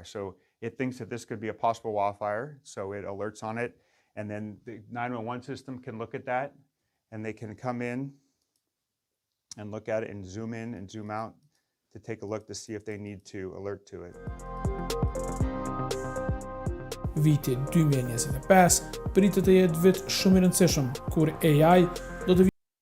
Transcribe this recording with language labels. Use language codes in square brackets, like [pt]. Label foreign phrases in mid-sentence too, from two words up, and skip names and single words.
[en] So it thinks that this could be a possible wildfire, so it alerts on it. And then the 911 system can look at that, and they can come in and look at it and zoom in and zoom out to take a look to see if they need to alert to it. [sq] Viti 2025 pritet të jetë vit shumë i rëndësishëm kur AI do të